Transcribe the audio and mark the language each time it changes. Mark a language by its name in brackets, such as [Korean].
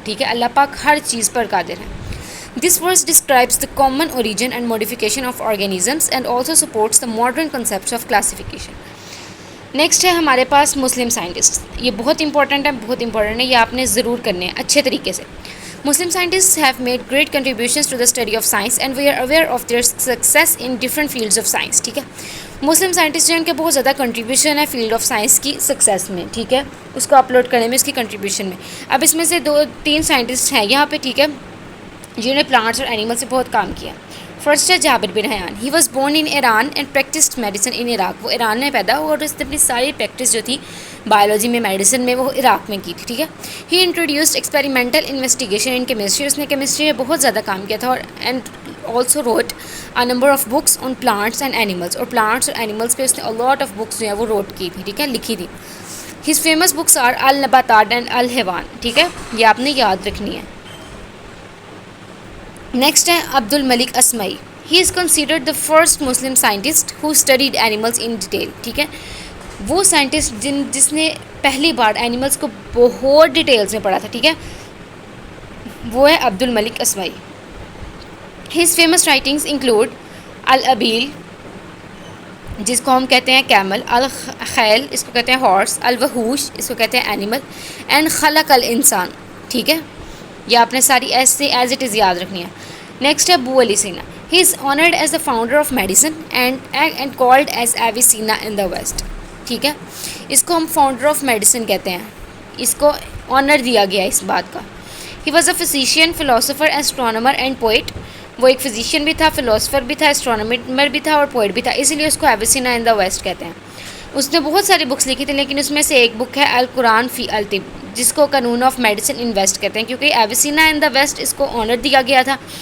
[Urdu] ٹھیک ہے، اللہ پاک ہر چیز پر قادر ہے. [English] This verse describes the common origin and modification of organisms and also supports the modern concepts of classification. [Urdu] Next ہے ہمارے پاس مسلم سائنٹسٹ. یہ بہت امپورٹنٹ ہے، یہ آپ نے ضرور کرنے ہیں اچھے طریقے سے. [English] Muslim scientists have made great contributions to the study of science and we are aware of their success in different fields of science. [Urdu] ٹھیک ہے، مسلم سائنٹسٹ جو ہیں ان کے بہت زیادہ کنٹریبیوشن ہے فیلڈ آف سائنس کی سکسیس میں. ٹھیک ہے، اس کو اپلوڈ کرنے میں، اس کی کنٹریبیوشن میں. اب اس میں سے 2-3 سائنٹسٹ ہیں یہاں پہ. ٹھیک ہے، جنہوں نے پلانٹس اور اینیمل سے بہت کام کیا. فرسٹ ہے [English] Jabir bin Hayyan. He was born in Iran and practised medicine in Iraq. [Urdu] وہ ایران میں پیدا ہوا اور اس نے اپنی ساری پریکٹس جو تھی بایولوجی میں میڈیسن میں وہ عراق میں کی تھی. ٹھیک ہے. [English] He introduced experimental investigation in chemistry. [Urdu] اس نے کیمسٹری میں بہت زیادہ کام کیا تھا اور [English] And also wrote a number of books on plants and animals. [Urdu] اور پلانٹس اور اینیملس پہ اس نے [English] a lot of books [Urdu] جو ہیں وہ روٹ کی تھی. ٹھیک ہے, لکھی تھی. [English] his famous books are النباتات and الحیوان. [Urdu] ٹھیک ہے, یہ آپ نے یاد رکھنی ہے. نیکسٹ ہے [English] Abd Almalik Asmai. He is considered the first Muslim scientist who studied animals in detail. [Urdu] ٹھیک ہے, وہ سائنٹسٹ جس نے پہلی بار اینیملس کو بہت ڈیٹیلس میں پڑھا تھا. ٹھیک ہے, وہ ہے عبد الملک اسمعی. [English] his famous writings include [Urdu] الابیل جس کو ہم کہتے ہیں کیمل, الخیل اس کو کہتے ہیں ہارس, الوحوش اس کو کہتے ہیں اینیمل, اینڈ خلق الانسان. ٹھیک ہے, یہ آپ نے ساری ایسے ایز اٹ از یاد رکھنی ہے. نیکسٹ ہے ابو علی سینا. [English] He is honoured as the founder of medicine and called as Avicenna in the West. [Urdu] ٹھیک ہے, اس کو ہم فاؤنڈر آف میڈیسن کہتے ہیں, اس کو آنر دیا گیا اس بات کا. [English] He was a physician, philosopher, astronomer and poet. [Urdu] وہ ایک فزیشین بھی تھا, فلاسفر بھی تھا, ایسٹرونامر بھی تھا اور پوئٹ بھی تھا, اسی لیے اس کو ایویسینا ان دا ویسٹ کہتے ہیں. اس نے بہت ساری بکس لکھی تھی لیکن اس میں سے ایک بک ہے القرآن فی الطب جس کو قانون آف میڈیسن ان ویسٹ کہتے ہیں, کیونکہ ایویسینا ان دا ویسٹ اس کو آنر دیا گیا تھا.